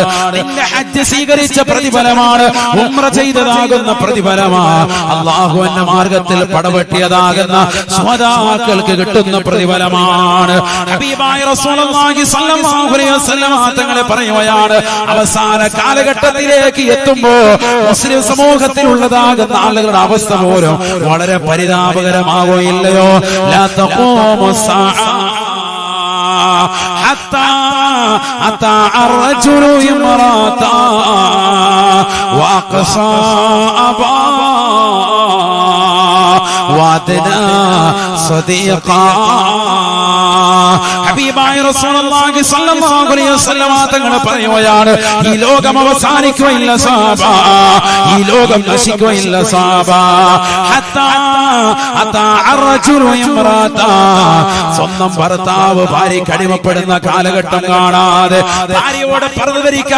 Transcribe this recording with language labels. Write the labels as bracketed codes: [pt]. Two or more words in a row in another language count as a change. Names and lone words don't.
[ml] നിന്റെ ഹജ്ജ് സ്വീകരിച്ച പ്രതിഫലമാണ്, ഉംറ ചെയ്തതാകുന്ന പ്രതിഫലമാണ്, അല്ലാഹുവിന്റെ മാർഗത്തിൽ പടവെട്ടിയതാകുന്ന സ്വഹാബാക്കൾക്ക് കിട്ടുന്ന പ്രതിഫലമാണ്. ഹബീബായ റസൂലുള്ളാഹി [ar] صلى الله عليه وسلم [ml] തങ്ങളെ പറയുകയാണ്, അവസാന കാലഘട്ടത്തിലേക്ക് എത്തുമ്പോൾ മുസ്ലിം സമൂഹത്തിലുള്ളതാകുന്ന ആളുകളുടെ അവസ്ഥ പോലും വളരെ പരിതാപകരമാവുകയില്ലയോ? [ar] لا تقوم الساعة حتى أتى الرجل امرأته وأقصى أباه وأدنى صديقا. [ml] ഹബീബായ റസൂലുള്ളാഹി [ar] صلى الله عليه وسلم [ml] തങ്ങൾ പറയുകയാണ്, ഈ ലോകം അവസാനിക്കുകയില്ല സഹാബ, ഈ ലോകം നശിക്കുകയില്ല സഹാബ. [ar] حتى أتى الرجل امرأته. [ml] സ്വന്തം ഭർത്താവ് ഭാര്യയ്ക്ക് അടിമപ്പെടുന്ന കാലഘട്ടം കാണാതെ ഭാര്യയോട് പർദ്ദ ധരിക്കാൻ